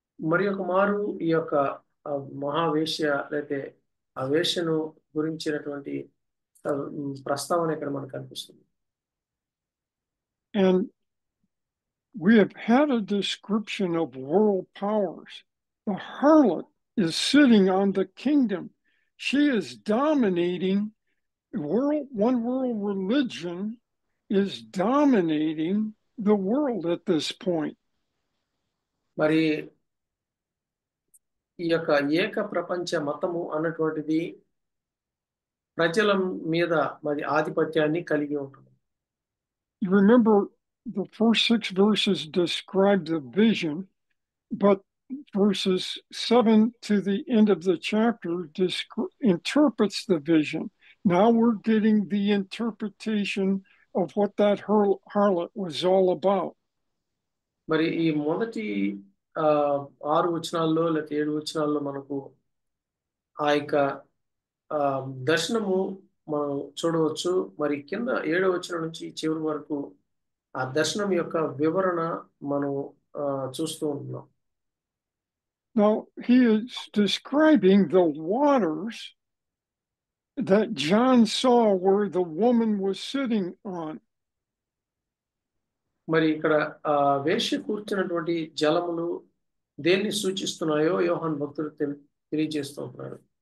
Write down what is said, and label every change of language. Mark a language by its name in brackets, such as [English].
[Telugu] మరి ఒక మారు ఈ యొక్క మహావేశ్య లేతే ఆ వేశ్యను గురించినటువంటి ప్రస్తావన ఇక్కడ మనకు కనిపిస్తుంది. [English] And we have had a description of world powers. The harlot is sitting on the kingdom. She is dominating one world religion is dominating the world at this point. [Telugu] మరి ఈ యొక్క ఏక ప్రపంచ మతము అన్నటువంటిది ప్రజల మీద మరి ఆధిపత్యాన్ని కలిగి ఉంటుంది. [English] You remember the first 6 verses describe the vision, but verses 7 to the end of the chapter interprets the vision. Now we're getting the interpretation of what that harlot was all about. [Telugu] మరి ఈ మొదటి 6 వచనాల్లో లేక 7 వచనాల్లో మనకు ఆ యొక్క దర్శనము మనం చూడవచ్చు. మరి కింద 7వ వచనం నుంచి చివరి వరకు ఆ దర్శనం యొక్క వివరణ మనం చూస్తూ ఉంటున్నాం. [English] Now he is describing the waters that John saw where the woman was sitting on. [Telugu] మరి ఇక్కడ వేశ్య కూర్చున్నటువంటి జలములు దేన్ని సూచిస్తున్నాయో యోహాను భక్తుడు తెలియజేస్తూ ఉంటున్నాడు.